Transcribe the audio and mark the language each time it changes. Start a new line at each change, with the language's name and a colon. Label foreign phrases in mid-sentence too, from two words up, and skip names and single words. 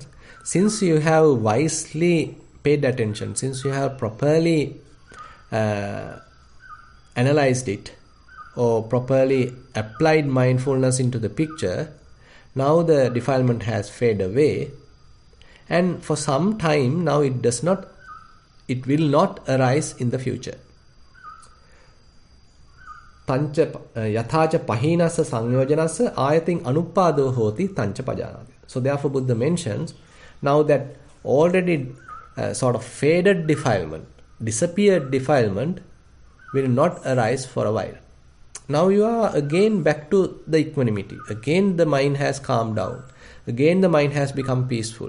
English: Since you have wisely paid attention, since you have properly analyzed it or properly applied mindfulness into the picture, now the defilement has faded away, and for some time now it will not arise in the future.
Pali: Tancha yathacha pahinassa sanyojanassa ayating anuppado hoti tancha pajanati.
English: So therefore Buddha mentions now that already sort of faded defilement, disappeared defilement will not arise for a while. Now you are again back to the equanimity. Again the mind has calmed down. Again the mind has become peaceful.